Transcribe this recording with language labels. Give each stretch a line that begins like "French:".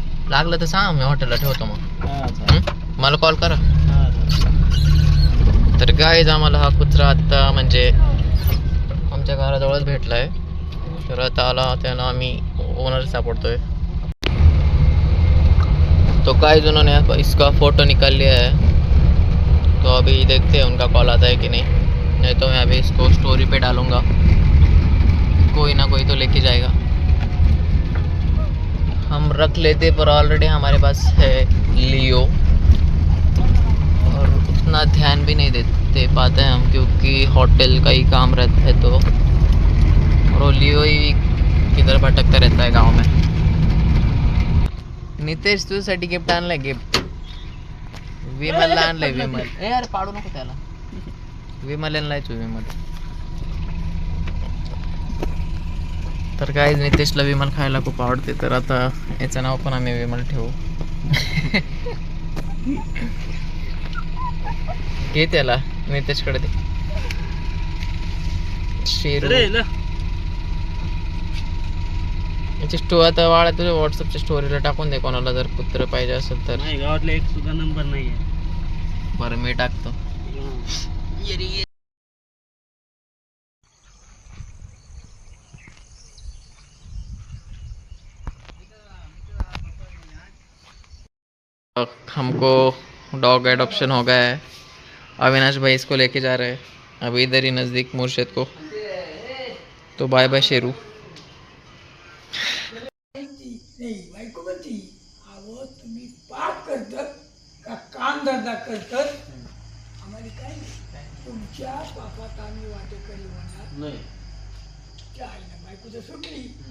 Marathi: लागलं तर सांग, मी हॉटेलला ठेवतो मग. हा, मला कॉल करा. हा. तर गाईज आम्हाला हा कुत्रा आत्ता म्हणजे आमच्या घराजवळच भेटलाय. तर आता आला त्याला आम्ही ओनर सापडतोय.
Hindi: तो गाइस उन्होंने इसका फ़ोटो निकाल लिया है, तो अभी देखते हैं उनका कॉल आता है कि नहीं तो मैं अभी इसको स्टोरी पे डालूँगा. कोई ना कोई तो लेके जाएगा. हम रख लेते, पर ऑलरेडी हमारे पास है लियो, और उतना ध्यान भी नहीं देते पाते हैं हम, क्योंकि होटल का ही काम रहता है. तो और वो लियो ही किधर भटकता रहता है गांव में.
Marathi: नितेश तुझ्यासाठी गिफ्ट आणलंय. गिफ्ट विमलला आणलंय. विमल यार पाडू नको त्याला. विमल आणलाय. विमल तर काय नितेशला विमल खायला खूप आवडते, तर आता याचं नाव पण आम्ही विमल ठेवू. घे त्याला नितेशकडे दे. शेरू याची आता वाळा तुझ्या व्हॉट्सअपच्या स्टोरीला टाकून दे, कोणाला जर कुत्र पाहिजे असेल तर. नाही गावातला एक सुद्धा नंबर नाही आहे. बरं मी टाकतो.
Hindi: हमको डॉग एडॉप्शन हो गया है. अविनाश भाई इसको लेके जा रहे हैं अभी इधर ही नज़दीक मुर्शेद को.
English: तो bye bye Sheru.
Marathi: नाही बायको म्हणती अहो तुम्ही पाक करतात का काम धंदा करतात आम्हाला काय नाही. तुमच्या पापात आम्ही वाटेकरी होणार नाही. त्या आईनं बायको तर सुटली,